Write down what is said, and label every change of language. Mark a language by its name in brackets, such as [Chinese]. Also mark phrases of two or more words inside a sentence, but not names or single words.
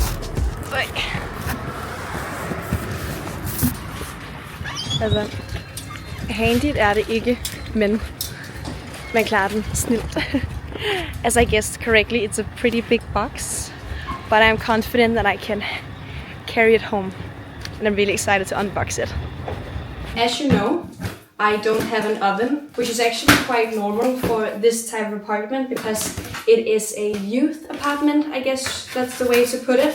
[Danish] Altså, handy er det ikke, men man klarer den snilt. [English] As I guessed correctly, it's a pretty big box, but I'm confident that I can carry it home, and I'm really excited to unbox it. As you know, I don't have an oven, which is actually quite normal for this type of apartment because it is a youth apartment, I guess that's the way to put it.